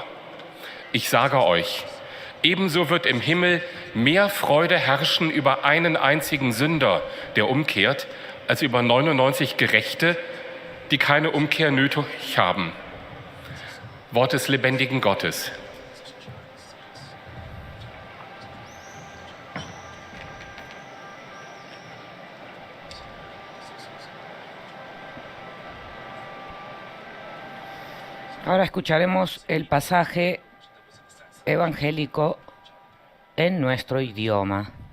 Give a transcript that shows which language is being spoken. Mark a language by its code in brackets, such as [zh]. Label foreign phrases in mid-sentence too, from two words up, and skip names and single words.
[de] Ich sage euch, ebenso wird im Himmel mehr Freude herrschen über einen einzigen Sünder, der umkehrt, als über 99 Gerechte, die keine Umkehr nötig haben. Wort des lebendigen Gottes. [es] Ahora escucharemos el pasaje evangélico en nuestro idioma.